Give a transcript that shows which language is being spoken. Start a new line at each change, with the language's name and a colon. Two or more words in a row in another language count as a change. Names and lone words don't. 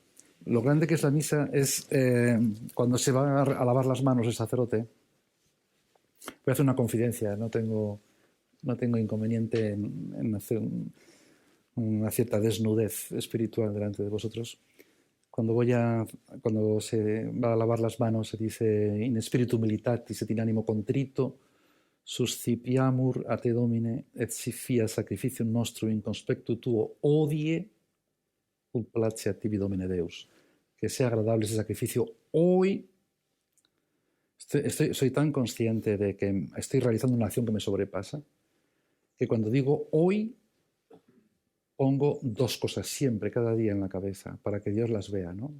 Spanish: Lo grande que es la misa es cuando se va a lavar las manos el sacerdote. Voy a hacer una confidencia, no tengo inconveniente en hacer una cierta desnudez espiritual delante de vosotros. Cuando se va a lavar las manos se dice
Latin: in spiritu militatis et in animo contrito suscipiamur a te domine et si fia sacrificium nostrum in conspectu tuo odie ut placet tibi domine Deus.
Spanish: Que sea agradable ese sacrificio hoy. Soy tan consciente de que estoy realizando una acción que me sobrepasa, que cuando digo hoy, pongo 2 cosas siempre, cada día en la cabeza, para que Dios las vea, ¿no?